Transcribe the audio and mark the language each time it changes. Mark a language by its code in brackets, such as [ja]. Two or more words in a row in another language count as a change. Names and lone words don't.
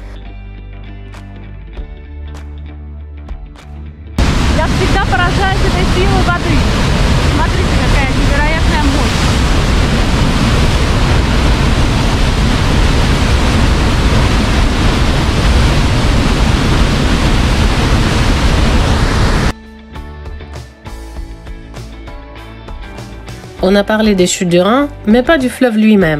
[ru] Я всегда поражаюсь этой силой воды. Смотрите, какая невероятная мощь. [fr] On a parlé des chutes du Rhin, mais pas du fleuve lui-même.